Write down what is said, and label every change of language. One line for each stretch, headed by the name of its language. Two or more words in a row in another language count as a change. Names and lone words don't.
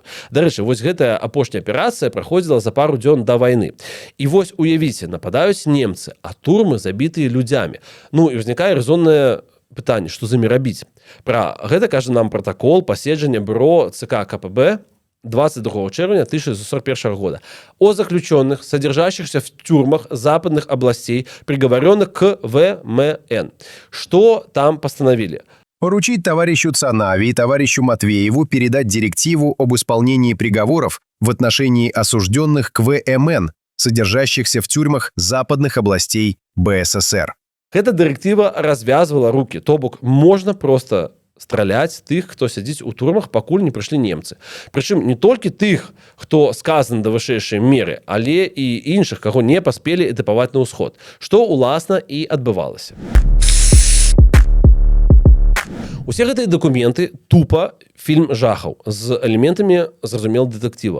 Belarusian: Дарэчы, вось гэтая апошняя аперацыя праходзіла за пару дзён да вайны. І вось уявіце, нападаюць немцы, а турмы забітыя людзямі. Ну і ўзнікае резоннае пытанне, што з імі рабіць. Пра гэта кажа нам пратакол паседжання бюро ЦК КПБ 22 чэрвеня 1941 года
Russian: о заключенных, содержащихся в тюрьмах западных областей, приговоренных к ВМН. Что там постановили? Поручить товарищу Цанаве и товарищу Матвееву передать директиву об исполнении приговоров в отношении осужденных к ВМН, содержащихся в тюрьмах западных областей БССР. Эта директива развязывала руки,
Belarusian: то бок можно просто страляць тых, хто сядзіць у турмах, пакуль не прыйшлі немцы. Прычым не толькі тых, хто сказаны да вышэйшай меры, але і іншых, каго не паспелі этапаваць на ўсход, што уласна і адбывалася. Усе гэтыя дакументы тупа фільм жахаў з элементамі, зразумела, дэтэктыва.